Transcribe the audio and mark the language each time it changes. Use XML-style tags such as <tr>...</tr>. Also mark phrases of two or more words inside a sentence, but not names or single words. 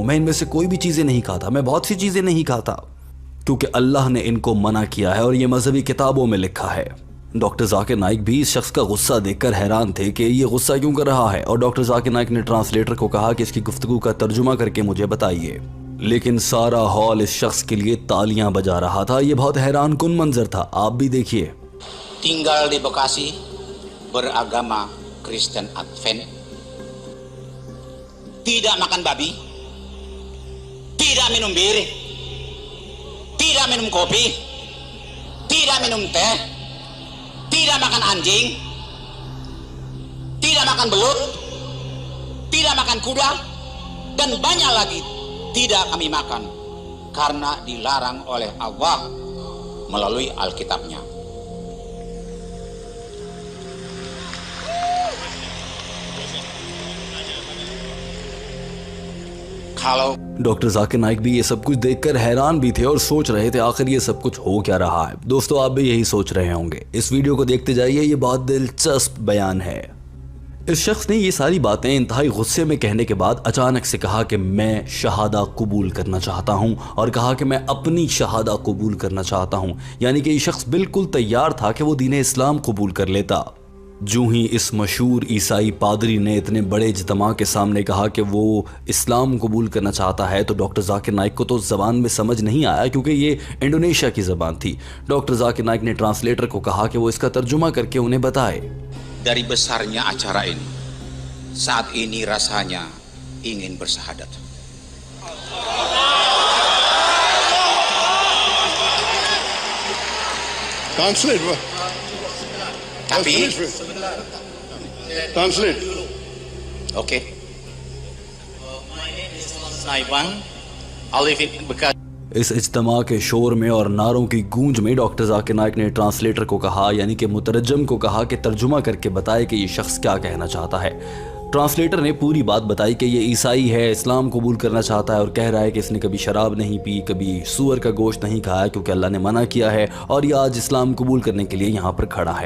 <hi>मैं इनमें से कोई भी चीज़ें नहीं खाता, मैं बहुत सी चीज़ें नहीं खाता क्योंकि अल्लाह ने इनको मना किया है और ये मजहबी किताबों में लिखा है। डॉक्टर जाकिर नाइक भी इस शख्स का गुस्सा देखकर हैरान थे कि ये गुस्सा क्यों कर रहा है, और डॉक्टर जाकिर नाइक ने ट्रांसलेटर को कहा कि इसकी गुफ्तगू का तर्जुमा करके मुझे बताइए। लेकिन सारा हॉल इस शख्स के लिए तालियां बजा रहा था। ये बहुत हैरान कुन मंजर था, आप भी देखिए।</hi> <id>Tinggal di Bekasi, beragama Kristen Advent, tidak makan babi, tidak minum bir, tidak minum kopi, tidak minum teh, tidak makan anjing, tidak makan belut, tidak makan kuda, dan banyak lagi tidak kami makan karena dilarang oleh Allah melalui Alkitabnya. Kalau</id> <hi>डॉक्टर जाकिर नाइक भी ये सब कुछ देखकर हैरान भी थे और सोच रहे थे आखिर ये सब कुछ हो क्या रहा है। दोस्तों, आप भी यही सोच रहे होंगे। इस वीडियो को देखते जाइए, ये बहुत दिलचस्प बयान है। इस शख्स ने ये सारी बातें इंतहाई गुस्से में कहने के बाद अचानक से कहा कि मैं शहादा कबूल करना चाहता हूं, और कहा कि मैं अपनी शहादा कबूल करना चाहता हूं। यानी कि ये शख्स बिल्कुल तैयार था कि वो दीन इस्लाम कबूल कर लेता। जूं ही इस मशहूर ईसाई पादरी ने इतने बड़े इज्तिमा के सामने कहा कि वो इस्लाम कबूल करना चाहता है, तो डॉक्टर जाकिर नाइक को तो ज़बान में समझ नहीं आया क्योंकि ये इंडोनेशिया की ज़बान थी। डॉक्टर जाकिर नाइक ने ट्रांसलेटर को कहा कि वो इसका तर्जुमा करके उन्हें बताए।</hi> <id>dari besarnya acara ini, saat ini rasanya ingin bersahadat.</id> <en>Translate, bro.</en> <id>Tapi,</id> <en>Translate. oke. Naibang, I live in Bekasi.</en> <hi>इस इज्तिमा के शोर में और नारों की गूंज में डॉक्टर जाकिर नाइक ने ट्रांसलेटर को कहा, यानी कि मुतरजम को कहा कि तर्जुमा करके बताए कि ये शख्स क्या कहना चाहता है। ट्रांसलेटर ने पूरी बात बताई कि ये ईसाई है, इस्लाम कबूल करना चाहता है और कह रहा है कि इसने कभी शराब नहीं पी, कभी सूअर का गोश्त नहीं खाया क्योंकि अल्लाह ने मना किया है, और ये आज इस्लाम कबूल करने के लिए यहाँ पर खड़ा है।</hi>